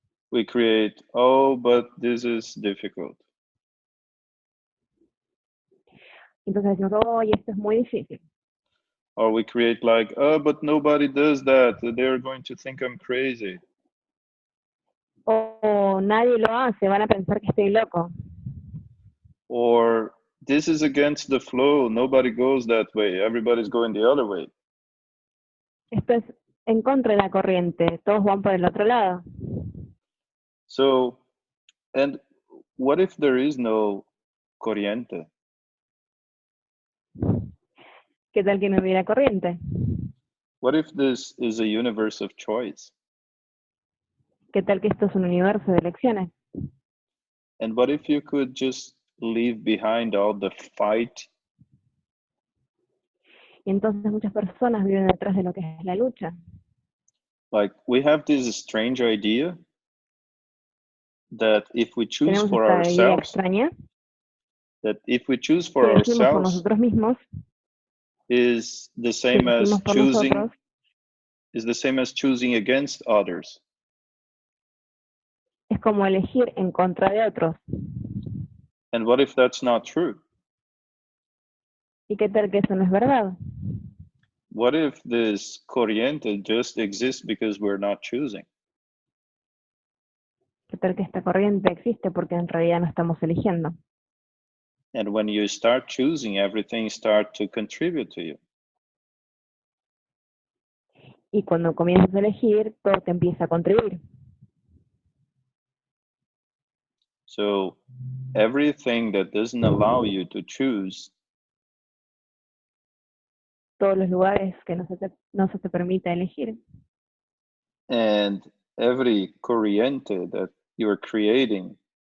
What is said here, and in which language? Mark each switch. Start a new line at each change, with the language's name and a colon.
English: We create, oh, but this is difficult.
Spanish: Entonces decimos, oye, esto es muy difícil.
English: Or we create like, oh, but nobody does that. They're going to think I'm crazy.
Spanish: O nadie lo hace, van a pensar que estoy loco.
English: Or this is against the flow. Nobody goes that way. Everybody's going the other way.
Spanish: Esto es en contra de la corriente, todos van por el otro lado.
English: So, and what if there is no corriente?
Spanish: ¿Qué tal que no hubiera corriente?
English: What if this is a universe of choice?
Spanish: ¿Qué tal que esto es un universo de elecciones?
English: And what if you could just leave behind all the fight?
Spanish: Y entonces muchas personas viven detrás de lo que es la lucha.
English: Like we have this strange idea that if we choose
Spanish: Tenemos
English: for
Spanish: esta idea
English: ourselves,
Spanish: extraña
English: that if we choose
Spanish: que
English: for
Spanish: elegimos por
English: ourselves
Spanish: nosotros mismos,
English: is the
Spanish: que
English: same as
Spanish: elegimos por nosotros,
English: choosing against others.
Spanish: es como elegir en contra de otros.
English: And what if that's not true?
Spanish: ¿Y qué tal que eso no es verdad?
English: What if this corriente just exists because we're not choosing?
Spanish: ¿Qué tal que esta corriente existe porque en realidad no estamos eligiendo?
English: And when you start choosing, everything starts to contribute to you.
Spanish: Y cuando comienzas a elegir, todo te empieza a contribuir.
English: So everything that doesn't allow you to choose
Spanish: Todos los lugares que no se te permite elegir.
English: and every corriente that you're creating